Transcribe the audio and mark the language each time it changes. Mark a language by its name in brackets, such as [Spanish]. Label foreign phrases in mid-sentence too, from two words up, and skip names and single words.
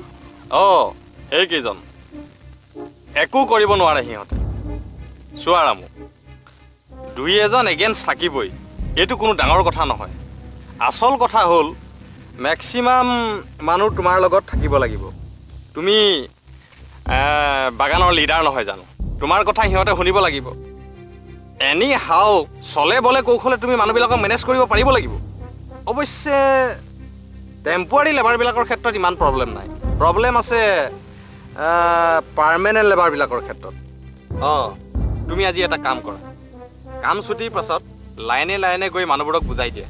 [Assamese] অঁ সেইকেইজন একো কৰিব নোৱাৰে সিহঁতে চোৱাৰা মোক 2-এজন এগেইনষ্ট থাকিবই এইটো কোনো ডাঙৰ কথা নহয় আচল কথা হ'ল মেক্সিমাম মানুহ তোমাৰ লগত থাকিব লাগিব তুমি বাগানৰ লিডাৰ নহয় জানো? তোমাৰ কথা সিহঁতে শুনিব লাগিব। [English] any how [Assamese] চলে বলে কৌশলে তুমি মানুহবিলাকক মেনেজ কৰিব পাৰিব লাগিব। অৱশ্যে টেম্পোৱাৰী লেবাৰবিলাকৰ ক্ষেত্ৰত ইমান প্ৰব্লেম নাই। প্ৰব্লেম আছে পাৰ্মানেণ্ট লেবাৰবিলাকৰ ক্ষেত্ৰত। তুমি আজি এটা কাম কৰা, কাম ছুটিৰ পাছত লাইনে লাইনে গৈ মানুহবোৰক বুজাই দিয়া।